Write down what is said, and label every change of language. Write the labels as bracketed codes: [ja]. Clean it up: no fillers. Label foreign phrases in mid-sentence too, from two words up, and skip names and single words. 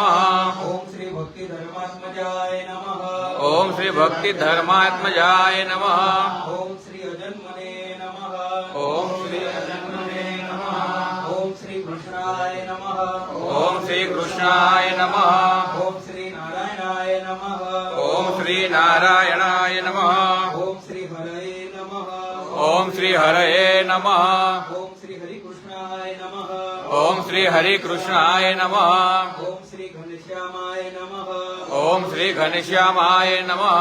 [sa] ઓમ શ્રી ભક્તિ ધર્માત્મજાય નમઃ. ઓમ શ્રી ભક્તિ ધર્માત્મજાય નમઃ. ઓમ શ્રી અજન્મને નમઃ. ઓમ શ્રી અજન્મને નમઃ. ઓમ શ્રી કૃષ્ણાય નમઃ. ઓમ શ્રી કૃષ્ણાય નમઃ. ઓમ શ્રી श्री नारायणाय नमः ओम श्री हरये नमः ओम श्री हरये नमः ओम श्री हरिकृष्णाय नमः ओम श्री हरिकृष्णाय नमः ओम श्री घनश्यामाय नमः ओम श्री घनश्यामाय नमः